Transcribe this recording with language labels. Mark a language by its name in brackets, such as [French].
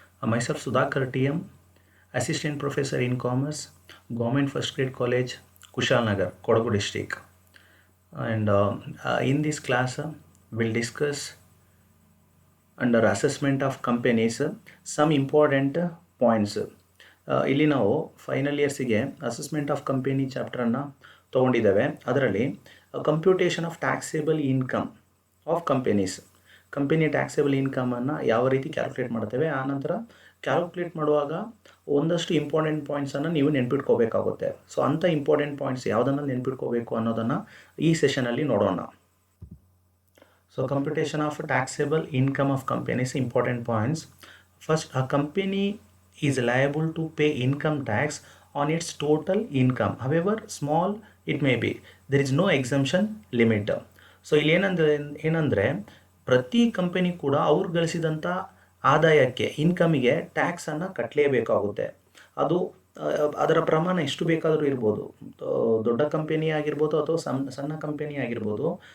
[English] Myself Sudhakar TM, Assistant Professor in Commerce, Government First Grade College, Kushalnagar, Kodagu District. And in this class, we'll discuss under assessment of companies some important points. [Kannada] ಇಲ್ಲಿ ನಾವು final ಇಯರ್ಸಿಗೆ assessment of company ಚಾಪ್ಟರನ್ನು ತೊಗೊಂಡಿದ್ದೇವೆ. ಅದರಲ್ಲಿ [English] computation of taxable income of companies, [Kannada] company taxable ಇನ್ಕಮನ್ನು ಯಾವ ರೀತಿ calculate ಮಾಡ್ತೇವೆ, ಆನಂತರ calculate ಮಾಡುವಾಗ ಒಂದಷ್ಟು important ಪಾಯಿಂಟ್ಸನ್ನು ನೀವು ನೆನ್ಪಿಟ್ಕೋಬೇಕಾಗುತ್ತೆ. ಸೊ ಅಂಥ ಇಂಪಾರ್ಟೆಂಟ್ ಪಾಯಿಂಟ್ಸ್ ಯಾವುದನ್ನು ನೆನ್ಪಿಟ್ಕೋಬೇಕು ಅನ್ನೋದನ್ನು ಈ ಸೆಷನಲ್ಲಿ ನೋಡೋಣ. [English] So computation of taxable income of companies, important points. First, a company is liable to pay income tax on its total income, however small it may be. There is no exemption limit. [Kannada] So ಇಲ್ಲಿ ಏನಂದರೆ ಪ್ರತಿ company ಕೂಡ ಅವ್ರು ಗಳಿಸಿದಂಥ ಆದಾಯಕ್ಕೆ, ಇನ್ಕಮಿಗೆ ಟ್ಯಾಕ್ಸನ್ನು ಕಟ್ಟಲೇಬೇಕಾಗುತ್ತೆ. ಅದು ಅದರ ಪ್ರಮಾಣ ಎಷ್ಟು ಬೇಕಾದರೂ ಇರ್ಬೋದು, ದೊಡ್ಡ ಕಂಪನಿ ಆಗಿರ್ಬೋದು ಅಥವಾ ಸಣ್ಣ ಕಂಪನಿ ಆಗಿರ್ಬೋದು.